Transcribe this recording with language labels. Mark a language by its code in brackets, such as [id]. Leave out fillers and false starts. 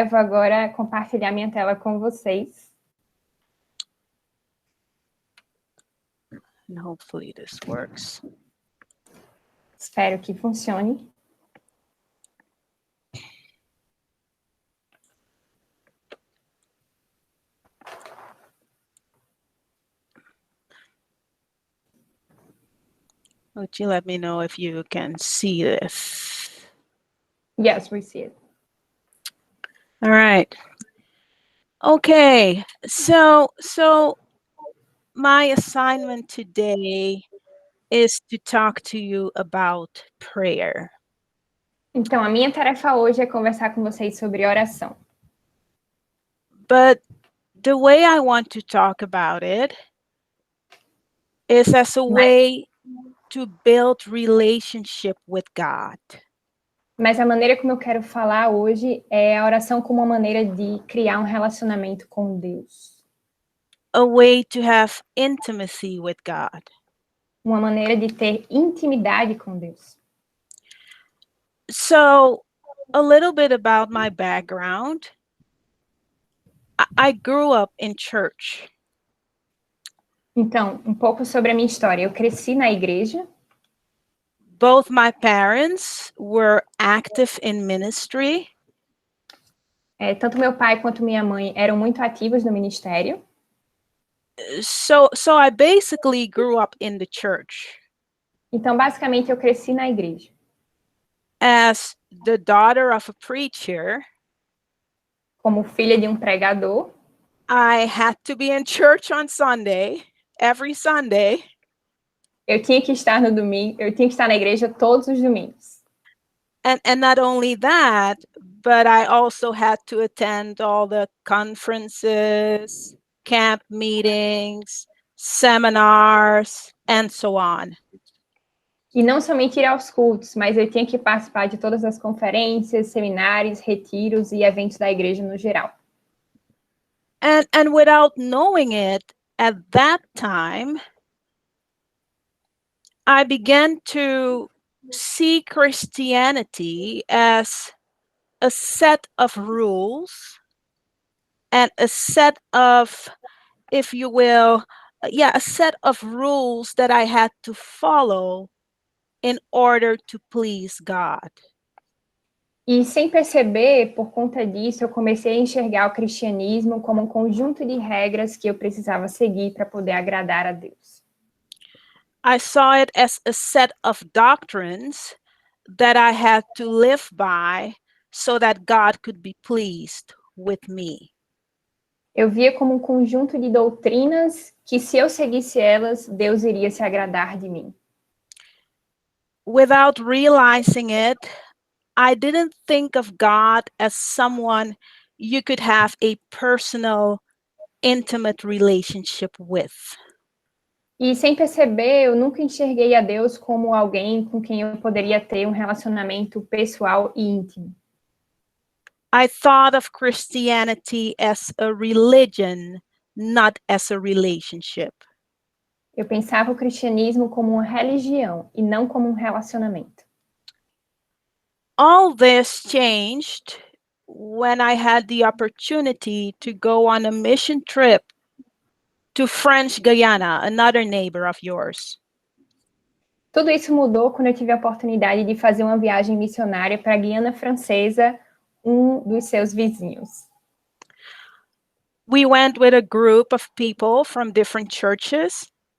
[pt] Eu vou agora compartilhar minha tela com vocês. [en] And hopefully this works. [pt] Espero que funcione. [en] Would you let me know if you can see this? Yes, we see it. All right. Okay, so my assignment today is to talk to you about prayer. [pt] Então, a minha tarefa hoje é conversar com vocês sobre oração. [en] But the way I want to talk about it is as a way to build relationship with God. [pt] Mas a maneira como eu quero falar hoje é a oração como uma maneira de criar um relacionamento com Deus. [en] A way to have intimacy with God. [pt] Uma maneira de ter intimidade com Deus. [en] So, a little bit about my background. I grew up in church. [pt] Então, um pouco sobre a minha história. Eu cresci na igreja. [en] Both my parents were active in ministry. [pt] Tanto meu pai quanto minha mãe eram muito ativos no ministério. [en] So I basically grew up in the church. [pt] Então, basicamente, eu cresci na igreja. [en] As the daughter of a preacher, [pt] como filha de um pregador, [en] I had to be in church on Sunday, every Sunday. [pt] eu tinha que estar no domingo, eu tinha que estar na igreja todos os domingos. [en] And not only that, but I also had to attend all the conferences, camp meetings, seminars, and so on. [pt] E não somente ir aos cultos, mas eu tinha que participar de todas as conferências, seminários, retiros e eventos da igreja no geral. [en] And without knowing it, at that time, I began to see Christianity as a set of rules and a set of, if you will, a set of rules that I had to follow in order to please God. [pt] E sem perceber, por conta disso, eu comecei a enxergar o cristianismo como um conjunto de regras que eu precisava seguir para poder agradar a Deus. [en] I saw it as a set of doctrines that I had to live by so that God could be pleased with me. [pt] Eu via como um conjunto de doutrinas que, se eu seguisse elas, Deus iria se agradar de mim. [en] Without realizing it, I didn't think of God as someone you could have a personal, intimate relationship with. [pt] E sem perceber, eu nunca enxerguei a Deus como alguém com quem eu poderia ter um relacionamento pessoal e íntimo. [en] I thought of Christianity as a religion, not as a relationship. [pt] Eu pensava o cristianismo como uma religião e não como um relacionamento. [en] All this changed when I had the opportunity to go on a mission trip to French Guiana, another neighbor of yours. [pt] Tudo isso mudou quando eu tive a oportunidade de fazer uma viagem missionária para a Guiana Francesa, um dos seus vizinhos. [en] We went with a group of people from different churches.